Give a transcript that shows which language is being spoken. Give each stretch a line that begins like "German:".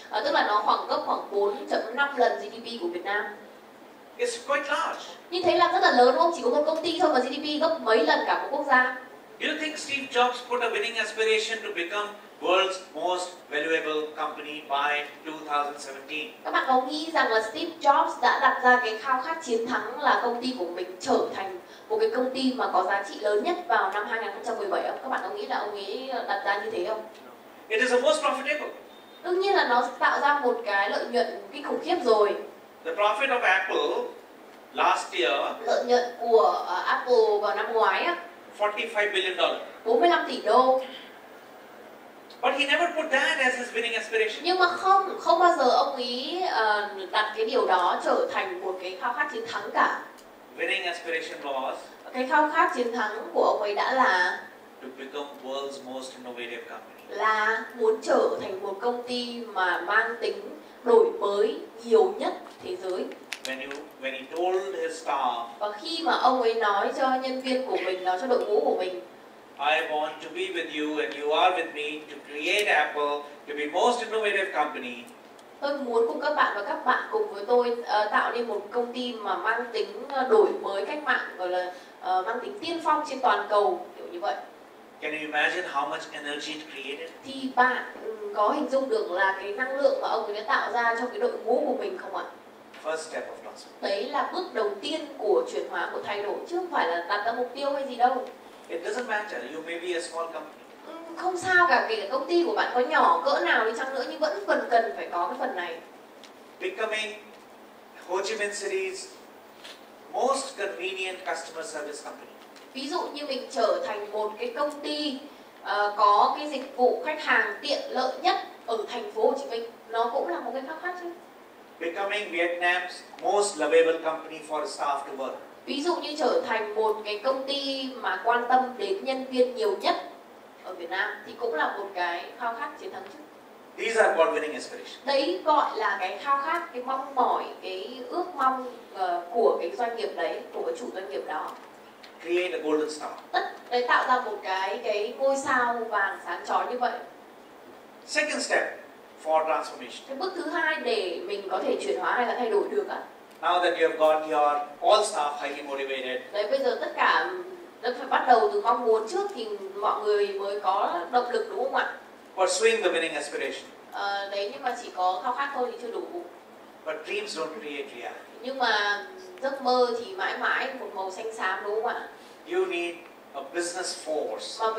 Vietnamese: Tức là nó khoảng gấp khoảng 4.5 lần GDP của Việt Nam.
English: It's quite large.
Vietnamese: Như thế là rất là lớn đúng không? Chỉ có một công ty thôi mà GDP gấp mấy lần cả một quốc gia.
English: Do you think Steve Jobs put a winning aspiration to become world's most valuable company by 2017?
Vietnamese: Các bạn có nghĩ rằng là Steve Jobs đã đặt ra cái khao khát chiến thắng là công ty của mình trở thành một cái công ty mà có giá trị lớn nhất vào năm 2017 không? Các bạn có nghĩ là ông ấy đặt ra như thế không?
English: It is the most profitable.
Vietnamese: Đương nhiên là nó tạo ra một cái lợi nhuận kinh khủng khiếp rồi.
English: The profit of Apple last year,
Vietnamese: lợi nhuận của Apple vào năm ngoái á,
English: $45 billion.
Vietnamese: 45 tỷ đô.
English: But he never put that as his winning aspiration.
Vietnamese: Nhưng mà không bao giờ ông ấy đặt cái điều đó trở thành một cái khao khát chiến thắng cả.
English: Winning aspiration was
Vietnamese: Cái khao khát chiến thắng của ông ấy đã là
English: to become world's most innovative company.
Vietnamese: Là muốn trở thành một công ty mà mang tính đổi mới nhiều nhất thế giới.
English: When he told his staff,
Vietnamese: và khi mà ông ấy nói cho nhân viên của mình, nói cho đội ngũ của mình,
English: I want to be with you and you are with me to create Apple to be most innovative company.
Vietnamese: Tôi muốn cùng các bạn và các bạn cùng với tôi tạo nên một công ty mà mang tính đổi mới cách mạng, gọi là mang tính tiên phong trên toàn cầu, kiểu như vậy.
English: Can you imagine how much energy it created?
Vietnamese: Thì bạn có hình dung được là cái năng lượng mà ông ấy đã tạo ra trong cái đội ngũ của mình không ạ?
English: First step of transformation.
Vietnamese: Đấy là bước đầu tiên của chuyển hóa, của thay đổi, chứ không phải là đặt ra mục tiêu hay gì đâu.
English: It doesn't matter. You may be a small company.
Vietnamese: Không sao cả, kể cả công ty của bạn có nhỏ cỡ nào đi chăng nữa nhưng vẫn cần phải có cái phần này.
English: Becoming Ho Chi Minh City's most convenient customer service company.
Vietnamese: Ví dụ như mình trở thành một cái công ty có cái dịch vụ khách hàng tiện lợi nhất ở thành phố Hồ Chí Minh, nó cũng là một cái khao khát chứ.
English: Becoming Vietnam's most lovable company for staff to work.
Vietnamese: Ví dụ như trở thành một cái công ty mà quan tâm đến nhân viên nhiều nhất ở Việt Nam thì cũng là một cái khao khát chiến thắng chứ.
English: These are called winning aspirations.
Vietnamese: Đấy gọi là cái khao khát, cái mong mỏi, cái ước mong của cái doanh nghiệp đấy, của cái chủ doanh nghiệp đó.
English: Create a golden star.
Vietnamese: Đấy tạo ra một cái ngôi sao vàng sáng chói như vậy.
English: Second step for transformation.
Vietnamese: Cái bước thứ hai để mình có thể chuyển hóa hay là thay đổi được ạ.
English: Now that you have got your all staff highly motivated.
Vietnamese: Đấy, bây giờ tất cả nó phải bắt đầu từ mong muốn trước thì mọi người mới có động lực, đúng không ạ?
English: Pursuing the winning aspiration.
Vietnamese: Đấy, nhưng mà chỉ có khao khát thôi thì chưa đủ.
English: But dreams don't create reality.
Vietnamese: Nhưng mà giấc mơ thì mãi mãi một màu xanh xám, đúng không ạ?
English: You need a business force.